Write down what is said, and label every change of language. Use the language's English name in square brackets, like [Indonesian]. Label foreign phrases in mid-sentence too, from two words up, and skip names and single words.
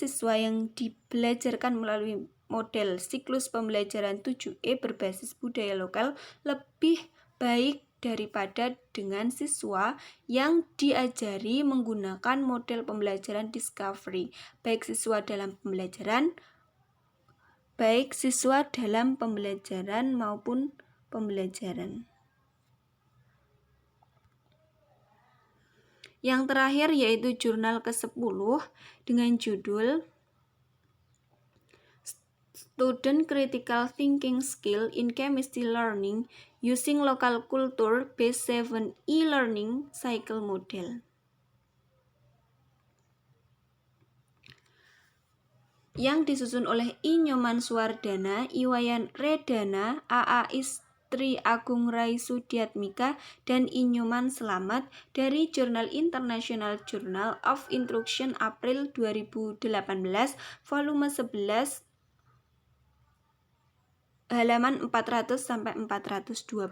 [Indonesian] siswa yang dibelajarkan melalui model siklus pembelajaran 7E berbasis budaya lokal lebih baik daripada dengan siswa yang diajari menggunakan model pembelajaran discovery, baik siswa dalam pembelajaran maupun pembelajaran. Yang terakhir yaitu jurnal ke-10 dengan judul [English] Student Critical Thinking Skill in Chemistry Learning Using Local Culture Based 7 E-Learning Cycle Model. [Indonesian] Yang disusun oleh I. Nyoman Suwardana, Iwayan Redana, A.A. Tri Agung Rai Sudiatmika, dan Inyoman Selamat dari Jurnal International Journal of Instruction April 2018 volume 11 halaman 400-412.